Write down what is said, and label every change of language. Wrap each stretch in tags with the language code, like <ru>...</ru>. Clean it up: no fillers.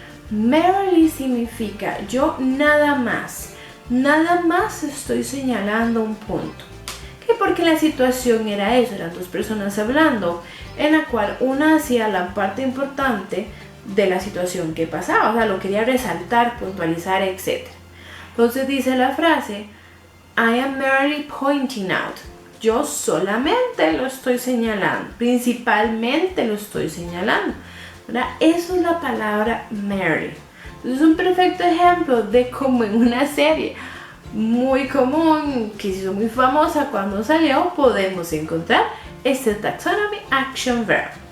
<es>Merely significa yo nada más estoy señalando un punto. ¿Qué? Porque la situación era eso, eran dos personas hablando, en la cual una hacía la parte importante de la situación que pasaba, o sea, lo quería resaltar, puntualizar, etc. Entonces dice la frase,</es> <en>I am merely pointing out.</en> <es>Yo solamente lo estoy señalando, principalmente lo estoy señalando, ¿verdad? Eso es la palabra merely. Entonces es un perfecto ejemplo de cómo en una serie muy común, que se hizo muy famosa cuando salió, podemos encontrar este</es> <en>taxonomy action verb.</en>